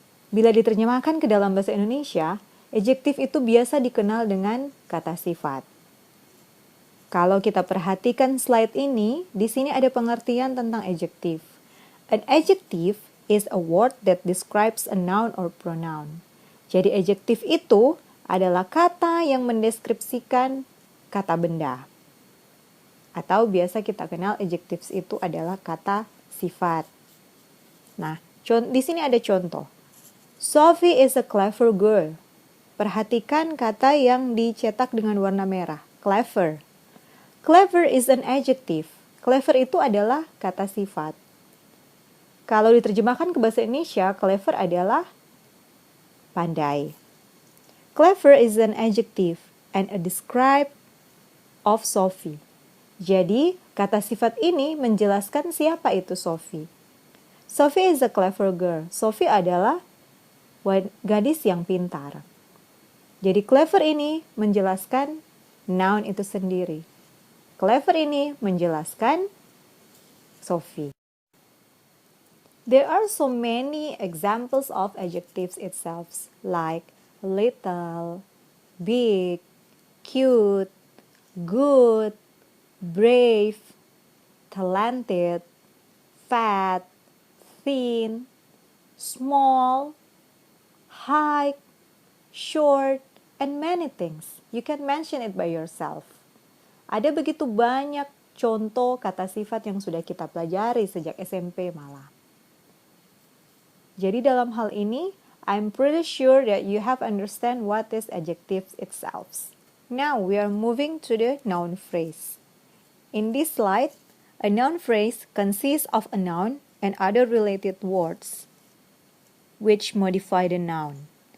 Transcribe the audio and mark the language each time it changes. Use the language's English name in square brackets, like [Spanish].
[Indonesian] Bila diterjemahkan ke dalam bahasa Indonesia, adjektif itu biasa dikenal dengan kata sifat. Kalau kita perhatikan slide ini, di sini ada pengertian tentang adjektif. [English] An adjective is a word that describes a noun or pronoun. [Indonesian] Jadi adjektif itu adalah kata yang mendeskripsikan kata benda. Atau biasa kita kenal adjectives itu adalah kata sifat. Nah, di sini ada contoh. [English] Sophie is a clever girl. [Indonesian] Perhatikan kata yang dicetak dengan warna merah, clever. [English] Clever is an adjective. [Indonesian] Clever itu adalah kata sifat. Kalau diterjemahkan ke bahasa Indonesia, clever adalah pandai. [English] Clever is an adjective and a describe of Sophie. [Indonesian] Jadi, kata sifat ini menjelaskan siapa itu Sophie. [English] Sophie is a clever girl. [Indonesian] Sophie adalah gadis yang pintar. Jadi clever ini menjelaskan noun itu sendiri. Clever ini menjelaskan Sophie. [English] There are so many examples of adjectives itself, like little, big, cute, good, brave, talented, fat, thin, small, high, short, and many things. You can mention it by yourself. [Indonesian] Ada begitu banyak contoh kata sifat yang sudah kita pelajari sejak SMP malah. Jadi dalam hal ini, [English] I'm pretty sure that you have understand what is adjectives itself. Now we are moving to the noun phrase. In this slide, a noun phrase consists of a noun and other related words which modify the noun.